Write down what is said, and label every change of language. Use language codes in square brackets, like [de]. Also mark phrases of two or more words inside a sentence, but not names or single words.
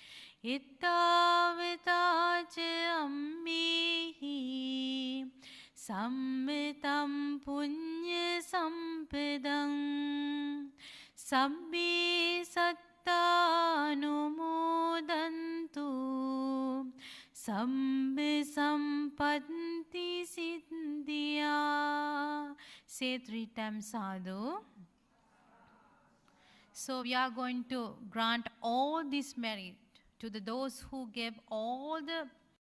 [pi] Ittavatacha ammehi sambitam punya sampadang sabbi sattanumodantu sabbi sampatti siddhya. [en] Say 3 times sadhu. So we are going to grant all this merit to those who gave all the